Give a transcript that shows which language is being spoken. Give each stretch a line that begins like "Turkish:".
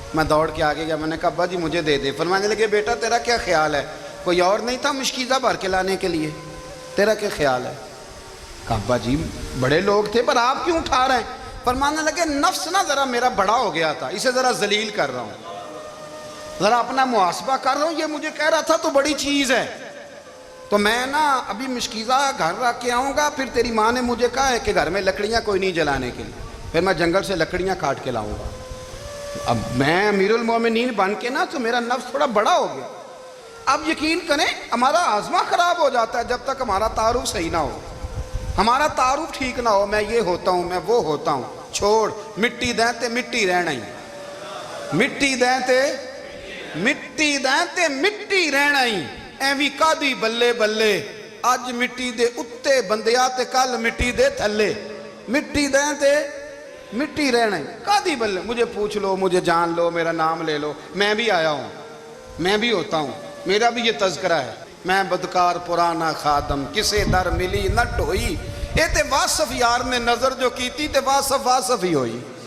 Urdu: میں دوڑ کے آگے گیا، میں نے کہا ابا جی مجھے دے دے. فرمانے لگے بیٹا تیرا کیا خیال ہے، کوئی اور نہیں تھا مشکیزہ بھر کے لانے کے لیے، تیرا کیا خیال ہے؟ کہا ابا جی بڑے لوگ تھے پر آپ کیوں اٹھا رہے ہیں؟ فرمانے لگے نفس نا ذرا میرا بڑا ہو گیا تھا، اسے ذرا ذلیل کر رہا ہوں، ذرا اپنا محاسبہ کر رہا ہوں. یہ مجھے کہہ رہا تھا تو بڑی چیز ہے، تو میں نا ابھی مشکیزہ گھر رکھ کے آؤں گا، پھر تیری ماں نے مجھے کہا ہے کہ گھر میں لکڑیاں کوئی نہیں جلانے کے لیے، پھر میں جنگل سے لکڑیاں کاٹ کے لاؤں گا. اب میں امیر المومنین بن کے نا تو میرا نفس تھوڑا بڑا ہو گیا. اب یقین کریں ہمارا آزما خراب ہو جاتا ہے جب تک ہمارا تعارف صحیح نہ ہو، ہمارا تعارف ٹھیک نہ ہو. میں یہ ہوتا ہوں، میں وہ ہوتا ہوں.
Punjabi: چھوڑ مٹی دیں تے مٹی رہنا ہی، مٹی دیں تے مٹی دیں تے مٹی رہنا ہی. ایویں کادی بلے بلے اج مٹی دے اتے بندیا تے کل مٹی دے تھلے. مٹی دیں تے مٹی رہنا ہی، کادی بلے.
Urdu: مجھے پوچھ لو، مجھے جان لو، میرا نام لے لو، میں بھی آیا ہوں، میں بھی ہوتا ہوں، میرا بھی یہ تذکرہ ہے.
Punjabi: میں بدکار پرانا خادم کسے در ملی نہ ٹوئی. اے تے واصف یار نے نظر جو کی تھی تے واصف واصف ہی ہوئی.